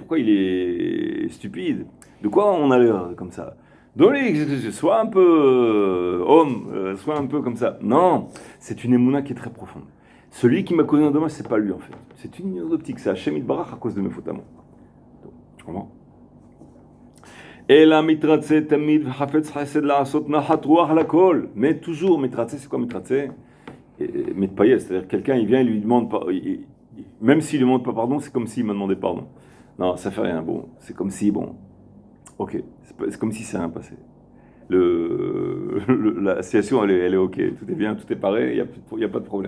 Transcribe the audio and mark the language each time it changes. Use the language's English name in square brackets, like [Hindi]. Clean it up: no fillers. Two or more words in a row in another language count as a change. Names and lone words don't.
[French] Pourquoi il est stupide? De quoi on a l'air comme ça? Donne-lui, sois un peu homme, sois un peu comme ça. Non, c'est une émouna qui est très profonde. Celui qui m'a causé un dommage, c'est pas lui en fait. C'est une optique, c'est [Hebrew] השם יתברך [French] à cause de mes fautes à moi. Tu comprends? [Hebrew] Et לא מתרצה תמיד חפץ חסד לעשות נחת רוח לכל. [French] Mais toujours mitratse, c'est quoi mitratse? Mitpayes, c'est-à-dire quelqu'un il vient, il lui demande pas, même s'il lui demande pas pardon, c'est comme s'il m'a demandé pardon. Non, ça fait rien. Bon, c'est comme si ok, c'est comme si c'est rien passé. La situation elle est ok, tout est bien, tout est pareil, il y a pas de problème.